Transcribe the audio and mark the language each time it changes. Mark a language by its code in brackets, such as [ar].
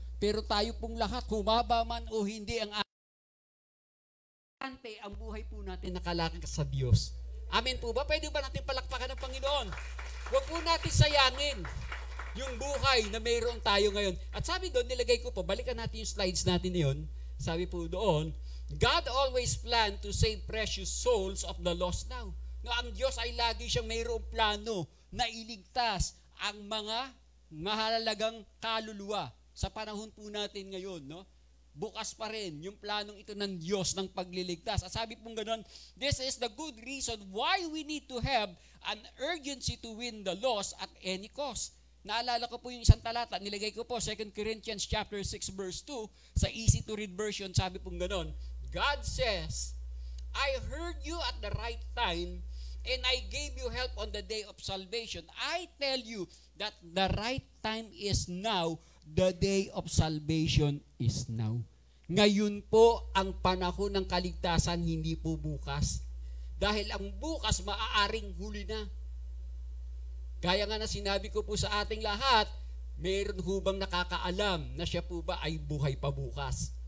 [tl] Pero tayo pong lahat, humaba man o hindi, ang buhay po natin nakalakad sa Diyos. Amen po ba? Pwede ba natin palakpakan ng Panginoon? Huwag po natin sayangin yung buhay na mayroon tayo ngayon. At sabi doon, nilagay ko po, balikan natin yung slides natin na yun. Sabi po doon, [en] God always planned to save precious souls of the lost now. [tl] No, ang Diyos ay lagi siyang mayroong plano na iligtas ang mga mahalagang kaluluwa sa panahon po natin ngayon, no? Bukas pa rin yung planong ito ng Diyos ng pagliligtas. At sabi pong ganoon, [en] this is the good reason why we need to have an urgency to win the lost at any cost. [tl] Naalala ko po yung isang talata, nilagay ko po 2 Corinthians chapter 6 verse 2 sa easy to read version. Sabi pong ganoon, [en] God says, I heard you at the right time and I gave you help on the day of salvation. I tell you that the right time is now. The day of salvation is now. [tl] Ngayon po ang panahon ng kaligtasan, hindi po bukas. Dahil ang bukas maaaring huli na. Gaya nga na sinabi ko po sa ating lahat, meron hubang nakakaalam na siya po ba ay buhay pa bukas?